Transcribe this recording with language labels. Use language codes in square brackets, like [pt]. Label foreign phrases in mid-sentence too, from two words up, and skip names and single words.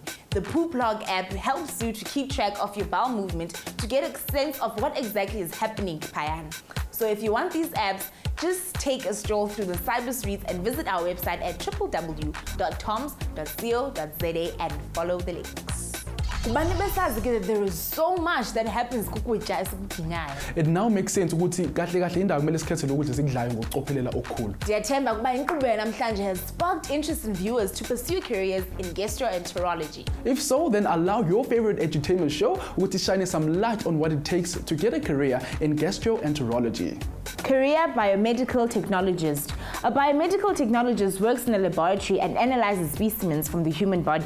[en] The Poop Log app helps you to keep track of your bowel movement to get a sense of what exactly is happening, Payan. So if you want these apps, just take a stroll through the cyber streets and visit our website at www.tomz.co.za and follow the links. There is so much that happens. It now makes sense [zu] ukuthi kahle kahle indawo kumele sikhethele ukuthi sikudlayo ngokucophelela okukhulu. [xh] Ndiyathemba ukuba inkqubo yanamhlanje [en] has sparked interest in viewers to pursue careers in gastroenterology. If so, then allow your favorite edutainment show ukuthi shine some light on what it takes to get a career in gastroenterology. Career biomedical technologist. A biomedical technologist works in a laboratory and analyzes specimens from the human body.